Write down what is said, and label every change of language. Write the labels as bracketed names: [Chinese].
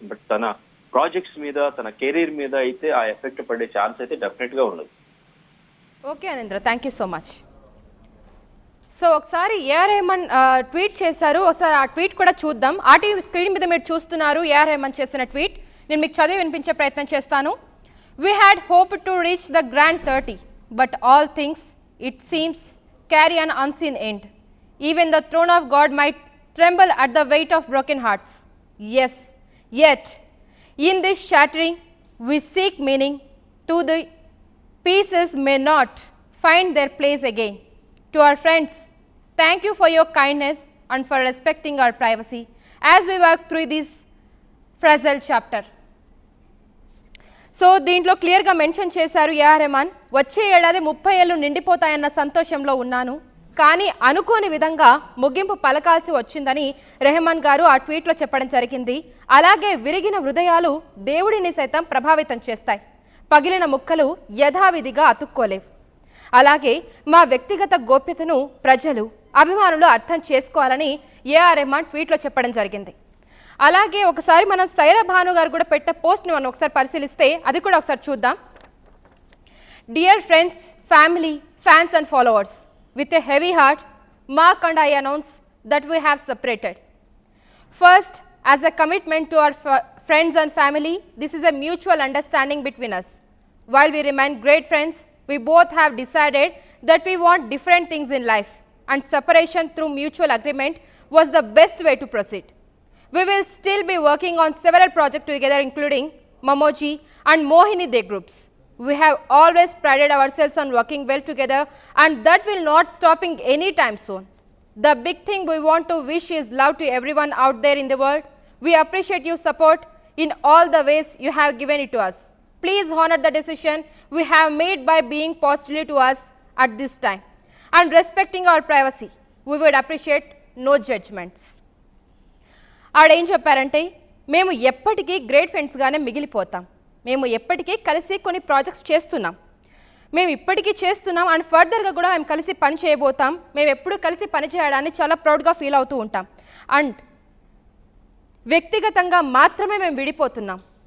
[Telugu] But తన projects మీద, తన కెరీర్ మీద అయితే ఆ ఎఫెక్ట్ పడే ఛాన్స్ అయితే డెఫినెట్ గా ఉండదు. [English] Okay అనింద్ర, thank you so much. [Telugu] So ఒకసారి ఏఆర్ రెహమాన్ ట్వీట్ చేశారు, ఒకసారి ఆ ట్వీట్ కూడా చూద్దాం. ఆర్టీవీ స్క్రీన్ మీద మీరు చూస్తున్నారు ఏఆర్ రెహమాన్ చేసిన ట్వీట్. నేను మీకు చదివి వినిపించే ప్రయత్నం చేస్తాను. [English] We had hoped to reach the grand 30, but all things, it seems, carry an unseen end. Even the throne of God might tremble at the weight of broken hearts. Yes, yet, in this shattering, we seek meaning, to the pieces may not find their place again. To our friends, thank you for your kindness and for respecting our privacy as we work through this fragile chapter. [Telugu] So దీంట్లో క్లియర్గా mention చేశారు AR Rahman, వచ్చే ఏడాది 30 ఏళ్ళు నిండిపోతాయన్న సంతోషంలో ఉన్నాను, కానీ అనుకోని విధంగా ముగింపు పలకాల్సి వచ్చిందని రెహమాన్ గారు ఆ ట్వీట్లో చెప్పడం జరిగింది. అలాగే విరిగిన హృదయాలు దేవుడిని సైతం ప్రభావితం చేస్తాయి, పగిలిన ముక్కలు యథావిధిగా అతుక్కోలేవు. అలాగే మా వ్యక్తిగత గోప్యతను ప్రజలు అభిమానులు అర్థం చేసుకోవాలని ఏఆర్ రెహమాన్ ట్వీట్లో చెప్పడం జరిగింది. అలాగే ఒకసారి మనం సైరా భాను గారు కూడా పెట్టే పోస్ట్ని మనం ఒకసారి పరిశీలిస్తే అది కూడా ఒకసారి చూద్దాం. [English] Dear friends, family, fans and followers, with a heavy heart, Mark and I announce that we have separated. First, as a commitment to our friends and family, this is a mutual understanding between us. While we remain great friends, we both have decided that we want different things in life, and separation through mutual agreement was the best way to proceed. We will still be working on several projects together, including Mamoji and Mohini Day groups. We have always prided ourselves on working well together, and that will not stopping anytime soon. The big thing we want to wish is love to everyone out there in the world. We appreciate your support in all the ways you have given it to us. Please honor the decision we have made by being positive to us at this time and respecting our privacy. We would appreciate no judgments. [Telugu] ఆడేం చెప్పారంటే, మేము ఎప్పటికీ great ఫ్రెండ్స్గానే మిగిలిపోతాం. మేము ఎప్పటికీ కలిసి కొన్ని projects చేస్తున్నాం, మేము ఇప్పటికీ చేస్తున్నాం అండ్ ఫర్దర్గా కూడా మేము కలిసి పని చేయబోతాం. మేము ఎప్పుడు కలిసి పని చేయడాన్ని చాలా ప్రౌడ్గా ఫీల్ అవుతూ ఉంటాం. అండ్ వ్యక్తిగతంగా మాత్రమే మేము విడిపోతున్నాం.